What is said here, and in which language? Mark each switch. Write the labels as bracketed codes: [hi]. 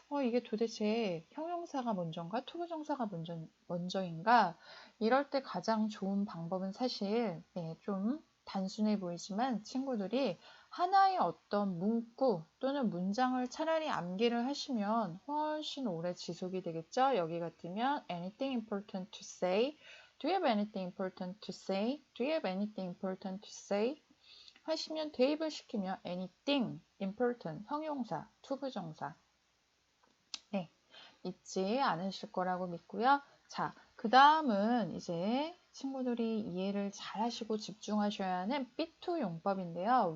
[ko] 이게 도대체 형용사가 먼저인가 투부정사가 먼저인가? 이럴 때 가장 좋은 방법은 사실 좀 단순해 보이지만 친구들이 하나의 어떤 문구 또는 문장을 차라리 암기를 하시면 훨씬 오래 지속이 되겠죠? 여기 같으면 [en] anything important to say? Do you have anything important to say? Do you have anything important to say? [ko] 하시면 대입을 시키면 [en] anything important [ko] 형용사 투부정사 네 잊지 않으실 거라고 믿고요. 자, 그 다음은 이제 친구들이 이해를 잘 하시고 집중하셔야 하는 B2 용법인데요.